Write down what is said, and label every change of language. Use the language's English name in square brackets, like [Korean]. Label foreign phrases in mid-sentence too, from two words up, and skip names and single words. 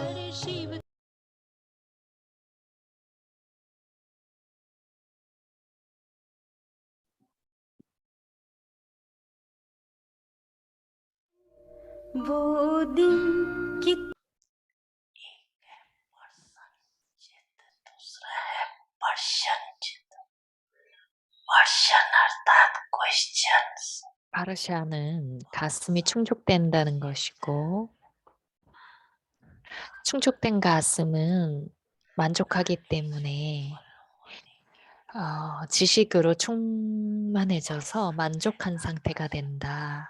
[Hindi] वो दिन कि दूसरा है पर्शन अर्थात क्वेश्चंस. [Korean] 파르샤는 가슴이 충족된다는 것이고, 충족된 가슴은 만족하기 때문에 지식으로 충만해져서 만족한 상태가 된다.